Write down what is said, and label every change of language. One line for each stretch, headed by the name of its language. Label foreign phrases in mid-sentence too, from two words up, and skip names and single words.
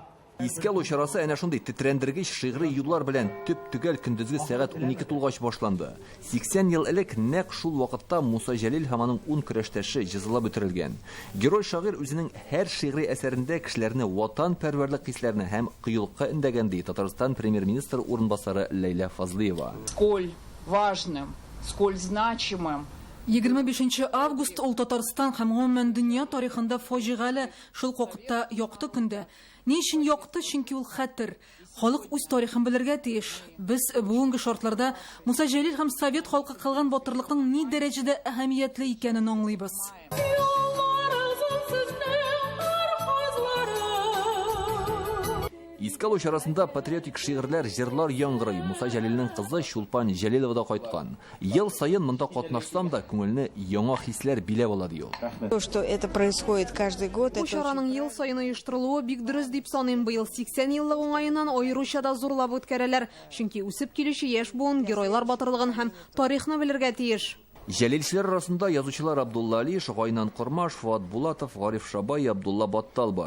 Tatar: Искә алу чарасы әнә шундый тетрәндергеч шигъри юллар белән төп-төгәл көндезге сәгать 12 тулгач башланды. 80 ел элек нәкъ шул вакытта Муса Җәлил һәм аның 10 көрәштәше җәзалап үтерелгән. Герой шагыйрь үзенең һәр шигъри әсәрендә кешеләрне ватанпәрвәрлек хисләренә һәм кыюлыкка индәгән ди Татарстан премьер-министры урынбасары Ләйлә Фазлыева.
Russian: Сколь важным, сколь значимым
Tatar: 25 август ул Татарстан һәм гомумән дөнья тарихында фаҗигале шул вакытта якты көндә. Ни өчен якты? Чөнки ул хәтер. Халык үз тарихын белергә тиеш. Без бүгенге шартларда Муса Җәлил һәм Совет халкы кылган батырлыкның ни дәрәҗәдә әһәмиятле икәнен аңлыйбыз. Искә алу чарасында патриотик шигырьләр, җырлар яңгырый. Муса Җәлилнең кызы Чулпан Җәлилова да кайткан. Ел сайын монда катнашсам да күңелне яңа хисләр биләп ала ди ул.
Russian: То, что это происходит каждый год,
Tatar: Бу чараның ел сайын оештырылуы бик дөрес дип саныйм. Быел 80 еллык уңаеннан аеруча да зурлап үткәрәләр. Чөнки үсеп килүче яшь буын геройлар батырлыгын һәм тарихны белергә тиеш. Җәлилчеләр арасында язучылар Абдулла Алиш, Гайнан Кормаш, Фуат Булатов, Гариф Шабай, Абдулла Баттал бар.